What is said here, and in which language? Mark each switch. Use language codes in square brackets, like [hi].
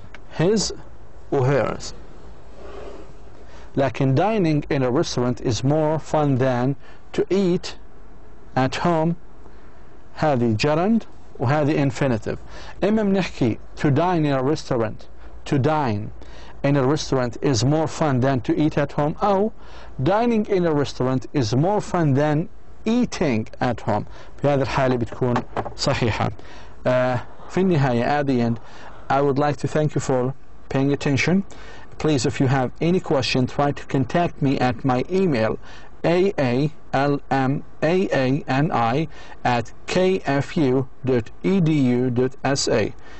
[en] His or hers. [ar] لكن [en] dining in a restaurant is more fun than to eat at home. هذه gerund وهذه infinitive. [ar] إما بنحكي [en] to dine in a restaurant, to dine in a restaurant is more fun than to eat at home, أو dining in a restaurant is more fun than eating at home. [ar] في هذه الحالة بتكون صحيحة. في النهاية, [en] at the end, I would like to thank you for paying attention. Please, if you have any question, try to contact me at my email aalmani@kfu.edu.sa.